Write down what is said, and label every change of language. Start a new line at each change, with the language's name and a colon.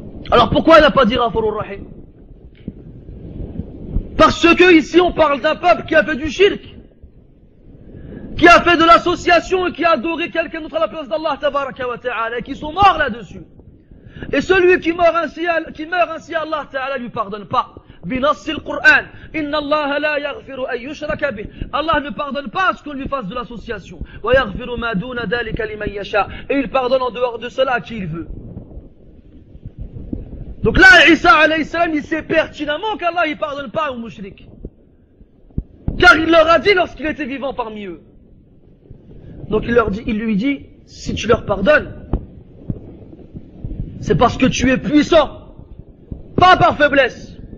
French: Alors pourquoi il n'a pas dit Ghafurur Rahim? Parce que ici on parle d'un peuple qui a fait du shirk, qui a fait de l'association et qui a adoré quelqu'un d'autre à la place d'Allah Tabaraka wa Ta'ala et qui sont morts là-dessus. Et celui qui meurt ainsi, Allah Ta'ala lui pardonne pas.
Arabic: بنص القرآن إن الله لا يغفر أن يشرك به.
French: Allah ne pardonne pas ce qu'on lui fasse de l'association.
Arabic: ويغفر ما دون ذلك لمن يشاء.
French: Et il pardonne en dehors de cela à qui il veut. Donc là, Isa alayhi salam, il sait pertinemment qu'Allah il pardonne pas aux mouchriks. Car il leur a dit lorsqu'il était vivant parmi eux. Donc il lui dit, si tu leur pardonnes, c'est parce que tu es puissant, pas par faiblesse.